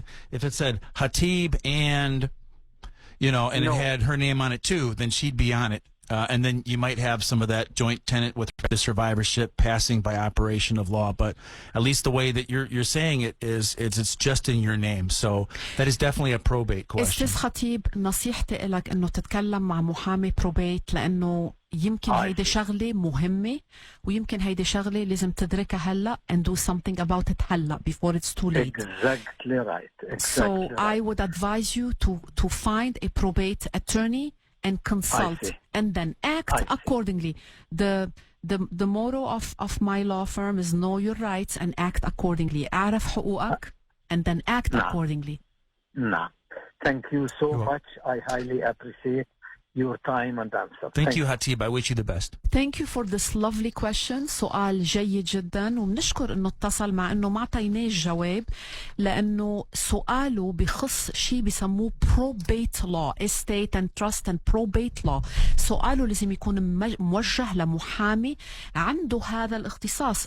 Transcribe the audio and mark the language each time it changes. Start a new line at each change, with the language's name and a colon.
English: If it said Hatib and and it had her name on it too, then she'd be on it. And then you might have some of that joint tenant with the survivorship passing by operation of law. But at least the way that you're saying it is it's just in your name. So that is definitely a probate question.
Arabic: استاذ خطيب, نصيحتي لك انه تتكلم مع محامي probate, لانه يمكن هيدي شغلة مهمة, ويمكن هيدي شغلة لازم تدركها هلا
English: and do something about it
Arabic: هلا
English: before it's too late. Exactly right. So I would advise you to find a probate attorney and consult and then act accordingly. The motto of my law firm is know your rights and act accordingly.
Arabic: اعرف حقوقك
English: and then act accordingly. No. Thank you so much. I highly appreciate your time and answer. Thank you, Hatib. I wish you the best. Thank you for this lovely question.
Arabic: سؤال جيد جدا, وبنشكر انه اتصل, مع انه ما اعطيناه الجواب لانه سؤاله بخص شيء بسموه probate law,
English: estate and trust and probate law.
Arabic: سؤاله لازم يكون موجه لمحامي عنده هذا الاختصاص.